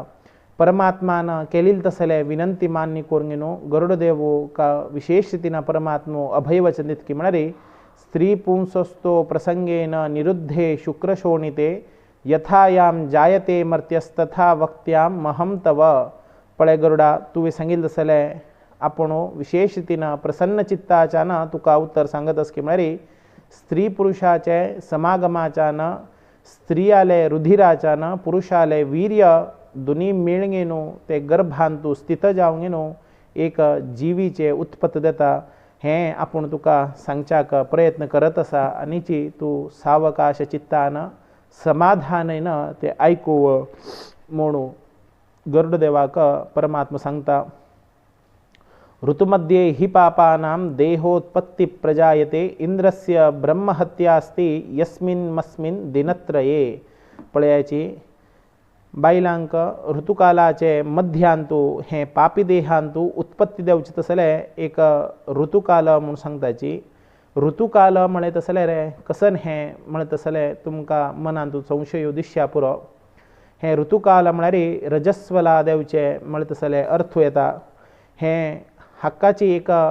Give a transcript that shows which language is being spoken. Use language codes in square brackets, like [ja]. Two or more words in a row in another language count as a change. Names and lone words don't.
[kok] परमात्मान केलेली तसले विनंती मान्य करून घेनो गरुड देवू का विशेष रीतीन परमात्मो अभयवचन दितकी म्हळ्यार [sa] स्त्री पुंसस्तो प्रसंगेन निरुद्धे शुक्रशोणिते यथायाम जायते मर्त्यस्तथा वक्त्याम महम तव। [kok] पळे गरुडा तुवें सांगिल्लें तसले आपण विशेष रीतीन प्रसन्न चित्ताच्यान तुका उत्तर सांगत आस की म्हळ्यार स्त्री पुरुषाचे समागमाच्यान स्त्रियाले रुधिराच्यान पुरुषाले वीर्य दोनी मेळगेनो ते गर्भांतू स्थित जावंगेनो एक जिवीचे उत्पत्त देता हें आपूण तुका सांगच्याक प्रयत्न करत आसा आनीची तूं सावकाश चित्तान समाधानेन ते आयकूव म्हणून गरुड देवाक परमात्मा सांगता। [sa] ऋतुमध्ये हि पापानां देहोत्पत्ति प्रजायते इंद्रस्य ब्रह्महत्यास्ति यस्मिन् मस्मिन् दिनत्रये। [kok] पळयाची बायलांक ऋतुकालाचे मध्यांतू हे पापी देहांतू उत्पत्ती देवचे तसले एक ऋतुकाल म्हणून सांगताची ऋतुकाल म्हणे तसले रे कसन हे म्हणे तसले तुमका मनांतू संशय येऊ दिसया पुरो हे ऋतुकाल म्हणारी रजस्वला देवचे म्हणे तसले अर्थ येता हे हक्काची एक